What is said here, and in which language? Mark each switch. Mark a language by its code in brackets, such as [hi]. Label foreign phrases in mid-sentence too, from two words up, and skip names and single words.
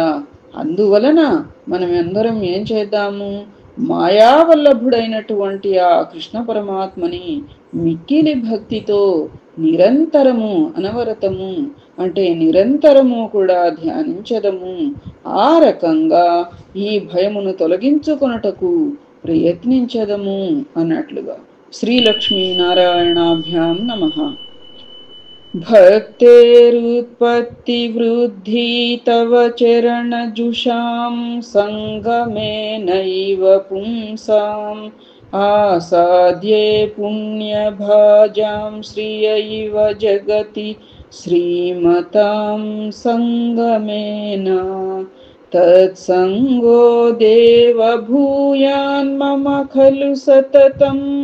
[te] అందువలన మనం అందరం ఏం చేద్దాము, మాయావల్లభుడైనటువంటి ఆ కృష్ణ పరమాత్మని మిక్కిలి భక్తితో నిరంతరము అనవరతము అంటే నిరంతరము కూడా ధ్యానించదము. ఆ రకంగా ఈ భయమును తొలగించుకొనుటకు ప్రయత్నించదము అన్నట్లుగా. [sa] శ్రీలక్ష్మీనారాయణాభ్యాం నమః. भक्तेरुत्पत्तिवृद्धि तव चरणजुषां सङ्गमेनैव पुंसाम् आसाद्ये पुण्यभाजां श्रियैव जगति श्रीमतां सङ्गमेन तत्सङ्गो देव भूयान्मम खलु सततं